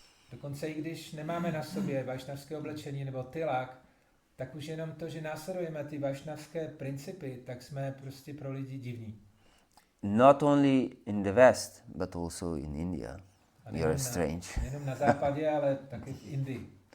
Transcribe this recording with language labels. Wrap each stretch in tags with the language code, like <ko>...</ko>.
<cs>Dokonce i když nemáme na sobě vašnavské oblečení nebo tilák, tak už jenom to, že následujeme ty vašnavské principy, tak jsme prostě pro lidi divní.</cs> <en>Not only in the West, but also in India. You are strange.</en> <cs>Nejenom na západě, ale taky v Indii.</cs>